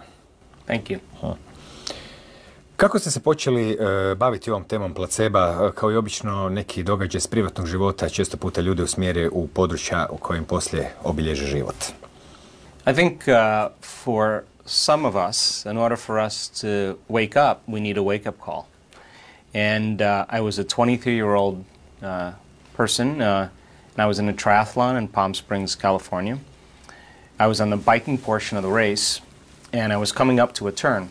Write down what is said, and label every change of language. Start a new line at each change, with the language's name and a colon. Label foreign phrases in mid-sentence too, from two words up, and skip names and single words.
English: Thank you.
Croatian: Kako ste se počeli baviti ovom temom placeba? Kao i obično neki događaj s privatnog života često puta ljude usmjere u područja u kojim poslije obilježe život.
English: I think for some of us, in order for us to wake up, we need a wake-up call. And I was a 23-year-old person, and I was in a triathlon in Palm Springs, California. I was on the biking portion of the race, and I was coming up to a turn.